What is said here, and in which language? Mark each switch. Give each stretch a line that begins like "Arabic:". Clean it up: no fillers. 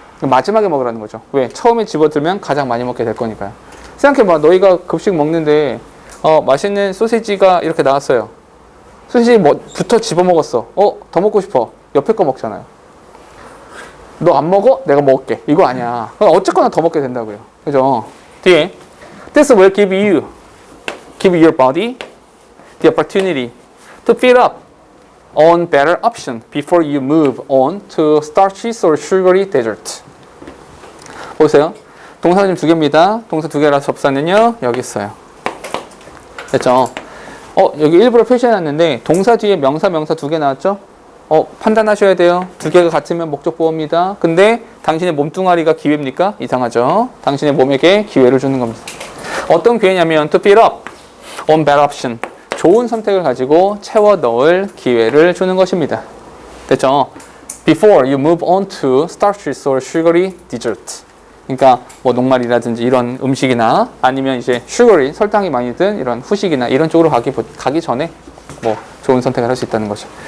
Korean: 마지막에 먹으라는 거죠. 왜? 처음에 집어들면 가장 많이 먹게 될 거니까요. 생각해봐. 너희가 급식 먹는데 맛있는 소시지가 이렇게 나왔어요. 소시지 부터 집어먹었어. 더 먹고 싶어. 옆에 거 먹잖아요. 너 안 먹어? 내가 먹을게. 이거 아니야. 어쨌거나 더 먹게 된다고요. 그죠? 뒤에
English: This will give your body the opportunity to fill up on better option before you move on to starches or sugary dessert.
Korean: 보세요. 동사는 지금 2개입니다. 동사 2개라서 접사는요. 여기 있어요. 됐죠? 여기 일부러 표시해놨는데 동사 뒤에 명사 2개 나왔죠? 판단하셔야 돼요. 2개가 같으면 목적보호입니다. 근데 당신의 몸뚱아리가 기회입니까? 이상하죠? 당신의 몸에게 기회를 주는 겁니다. 어떤 기회냐면
English: to fill up on better option.
Korean: 좋은 선택을 가지고 채워 넣을 기회를 주는 것입니다. 됐죠?
English: Before you move on to starches or sugary dessert.
Korean: 그러니까 뭐 녹말이라든지 이런 음식이나 아니면 이제 슈거리, 설탕이 많이 든 이런 후식이나 이런 쪽으로 가기 전에 뭐 좋은 선택을 할 수 있다는 거죠.